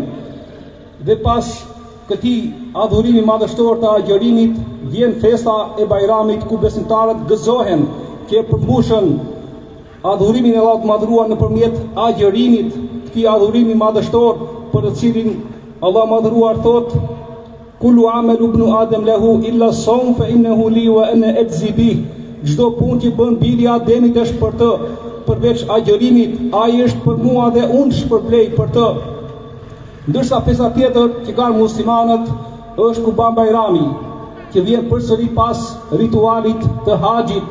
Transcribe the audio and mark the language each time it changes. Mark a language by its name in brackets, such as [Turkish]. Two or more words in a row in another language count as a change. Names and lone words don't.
[Albanian] Dhe pas këtij adhurimi madhështor të agjërimit vjen festa e Bajramit, ku besimtarët gëzohen që përmbushën adhurimin e Allahut madhruar nëpërmjet agjërimit, këtij adhurimi madhështor për të cilin Allah madhruar thot: [Arabic] كل عمل ابن آدم له إلا الصوم فإنه لي وأنا أجزي به. [Albanian] Çdo punë që bën biri i Ademit është për të, përveç agjërimit, ai është për mua dhe unë shpërblej për të. Ndërsa festa tjetër që kanë muslimanët është Kurban Bajrami, që vjen përsëri pas ritualit të haxhit.